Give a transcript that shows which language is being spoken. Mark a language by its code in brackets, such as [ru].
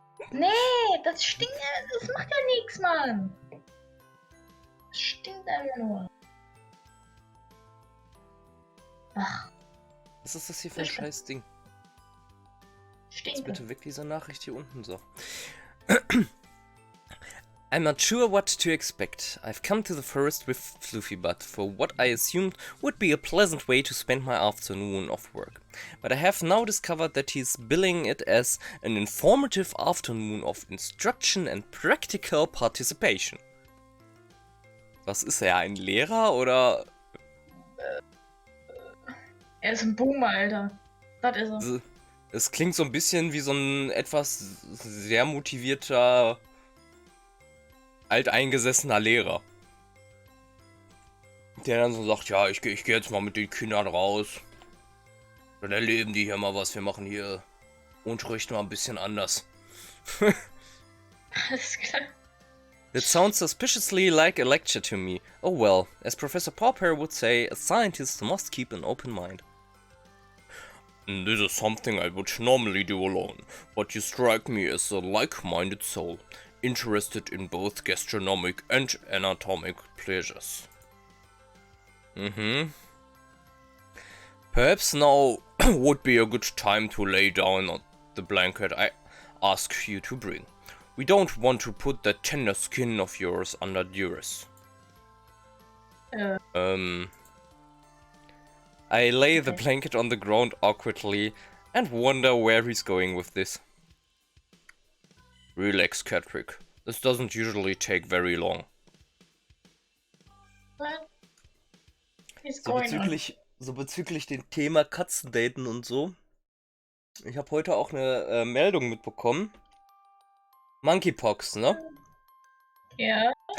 [de] Nee, das stinkt, das macht ja nichts, Mann. Das stinkt einfach nur. Ach. Was ist das hier für ein scheiß Ding? Jetzt bitte weg diese Nachricht hier unten, so. [en] I'm not sure what to expect. I've come to the forest with Fluffy Butt for what I assumed would be a pleasant way to spend my afternoon off work. But I have now discovered that he's billing it as an informative afternoon of instruction and practical participation. [de] Was ist er, ein Lehrer oder? Er ist ein Boomer, Alter. Was ist er? Es klingt so ein bisschen wie so ein etwas sehr motivierter, alteingesessener Lehrer. Der dann so sagt, ja, ich geh jetzt mal mit den Kindern raus. Dann erleben die hier mal was. Wir machen hier Unterricht mal ein bisschen anders. Alles klar. [en] That sounds suspiciously like a lecture to me. Oh well, as Professor Popper would say, a scientist must keep an open mind. This is something I would normally do alone, but you strike me as a like-minded soul, interested in both gastronomic and anatomic pleasures. Perhaps now would be a good time to lay down on the blanket I ask you to bring. We don't want to put that tender skin of yours under duress. I lay the blanket on the ground awkwardly and wonder where he's going with this. Relax, Catrick. This doesn't usually take very long. What? [de] So bezüglich dem Thema Katzendaten und so. Ich habe heute auch eine Meldung mitbekommen. Monkeypox, ne? Ja.